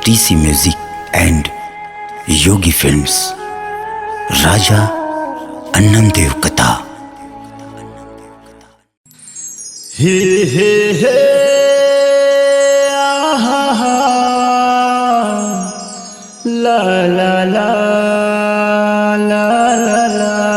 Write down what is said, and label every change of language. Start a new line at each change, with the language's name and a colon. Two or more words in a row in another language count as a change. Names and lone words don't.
English: Bansi Music and Yogi Films. Raja Annamdev Katha. He he he, ah ha, la la la la la la.